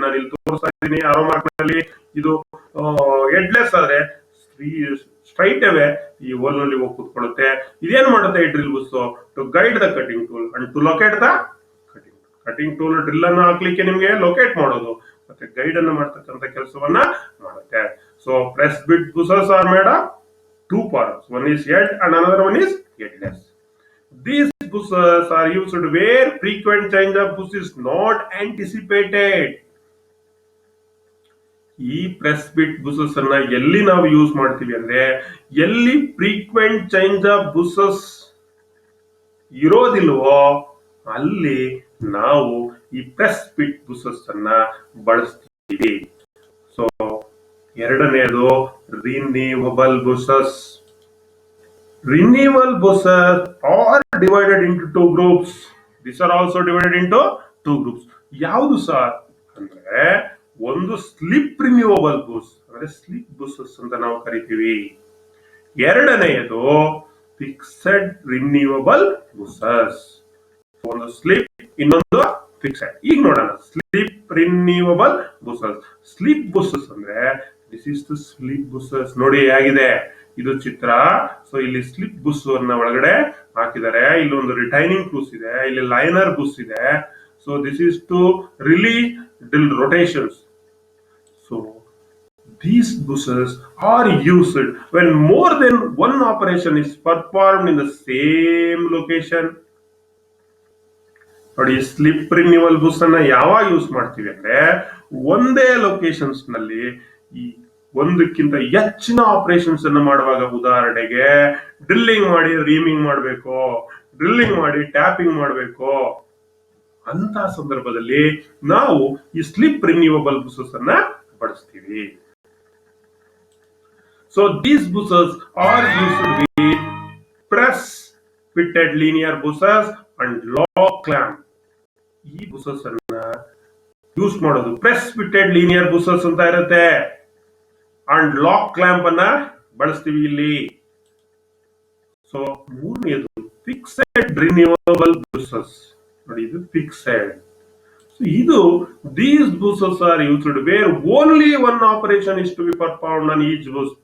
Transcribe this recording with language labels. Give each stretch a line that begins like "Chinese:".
Kannada: ನಾನು ಇಲ್ಲಿ ತೋರಿಸ್ತಾ ಇದ್ದೀನಿ ಆರೋ ಮಾರ್ಕ್ ನಲ್ಲಿ. ಇದು ಎಡ್ಲೆಸ್ ಆದ್ರೆ ಸ್ಟ್ರೈಟ್ ಅವೇ ಈ ಹೋಲ್ ನಲ್ಲಿ ಹೋಗಿ ಕೂತ್ಕೊಳ್ಳುತ್ತೆ. ಇದೇನ್ ಮಾಡುತ್ತೆ ಈ
English: Drill bush, to guide the cutting tool and to locate the cutting tool.
Kannada: Drill ಅನ್ನ ಹಾಕ್ಲಿಕ್ಕೆ ನಿಮ್ಗೆ ಲೊಕೇಟ್ ಮಾಡೋದು ಮತ್ತೆ ಗೈಡ್ ಅನ್ನ ಮಾಡ್ತಕ್ಕಂಥ ಕೆಲಸವನ್ನ ಮಾಡುತ್ತೆ.
English: So press fit bushes are made of 2 parts. One is head and another one is headless. These buses are used where frequent change of bus is not anticipated.
Kannada: ಈ ಪ್ರೆಸ್ ಬಿಟ್ buses ಅನ್ನ ಎಲ್ಲಿ ನಾವು use ಮಾಡ್ತೀವಿ ಅಂದ್ರೆ, ಎಲ್ಲಿ
English: frequent change of bushes
Kannada: ಇರೋದಿಲ್ವೋ ಅಲ್ಲಿ ನಾವು ಈ ಪ್ರೆಸ್ ಬಿಟ್ ಬುಸಸ್ ಅನ್ನ ಬಳಸ್ತೀವಿ. ಸೊ ಎರಡನೇದು renewable buses.
English: Renewable buses are divided into 2 groups. These are also divided into 2 groups.
Kannada: ಯಾವುದು ಸರ್ ಅಂದ್ರೆ, ಒಂದು ಸ್ಲಿಪ್ ರಿನ್ಯೂವಬಲ್ ಬುಸ್ ಅಂದ್ರೆ ಸ್ಲಿಪ್ ಬುಸಸ್ ಅಂತ ನಾವು ಕರಿತೀವಿ. ಎರಡನೆಯದು ಫಿಕ್ಸೆಡ್ ರಿನ್ಯೂವಬಲ್ ಬುಸಸ್. ಒಂದು ಸ್ಲಿಪ್, ಇನ್ನೊಂದು ಫಿಕ್ಸೆಡ್. ಈಗ ನೋಡೋಣ slip renewable buses.
English: Slip bushes ಅಂದ್ರೆ this is the slip bushes.
Kannada: ನೋಡಿ ಹೇಗಿದೆ ಇದು ಚಿತ್ರ. ಸೊ ಇಲ್ಲಿ ಸ್ಲಿಪ್ ಬುಸ್ ಅನ್ನ ಒಳಗಡೆ ಹಾಕಿದ್ದಾರೆ. ಇಲ್ಲಿ ಒಂದು ರಿಟೈನಿಂಗ್ ಬುಸ್ ಇದೆ, ಇಲ್ಲಿ ಲೈನರ್ ಬುಸ್ ಇದೆ.
English: So this is to relieve drill rotations. So these buses are used when more than one operation is performed in the same location.
Kannada: ನೋಡಿ, ಸ್ಲಿಪ್ ರಿನ್ಯೂವಲ್ ಬುಸ್ ಅನ್ನ ಯಾವಾಗ ಯೂಸ್ ಮಾಡ್ತೀವಿ ಅಂದ್ರೆ, ಒಂದೇ ಲೊಕೇಶನ್ಸ್ ನಲ್ಲಿ ಈ ಒಂದಕ್ಕಿಂತ ಹೆಚ್ಚಿನ ಆಪರೇಷನ್ಸ್ ಅನ್ನು ಮಾಡುವಾಗ, ಉದಾಹರಣೆಗೆ ಡ್ರಿಲ್ಲಿಂಗ್ ಮಾಡಿ ರೀಮಿಂಗ್ ಮಾಡಬೇಕು, ಡ್ರಿಲ್ಲಿಂಗ್ ಮಾಡಿ ಟ್ಯಾಪಿಂಗ್ ಮಾಡಬೇಕು, ಅಂತ ಸಂದರ್ಭದಲ್ಲಿ ನಾವು ಈ ಸ್ಲಿಪ್ ರಿನ್ಯೂವಬಲ್ ಬುಸಸ್ ಅನ್ನ ಬಳಸ್ತೀವಿ.
English: So these buses are used with press fitted linear buses and lock clamp.
Kannada: ಈ buses ಅನ್ನ ಯೂಸ್ ಮಾಡೋದು ಪ್ರೆಸ್ ಫಿಟೆಡ್ ಲೀನಿಯರ್ ಬುಸಸ್ ಅಂತ ಇರುತ್ತೆ ಅಂಡ್ ಲಾಕ್ ಕ್ಲಾಂಪ್ ಅನ್ನ ಬಳಸ್ತೀವಿ ಇಲ್ಲಿ. ಸೊ ಮೂರನೇದು ಫಿಕ್ಸೆಡ್ ರಿನ್ಯೂವಬಲ್ ಬುಸಸ್. ನೋಡಿ ಇದು ಫಿಕ್ಸೆಡ್. ಇದು
English: These bushes are used where only one operation is to be performed on each bush.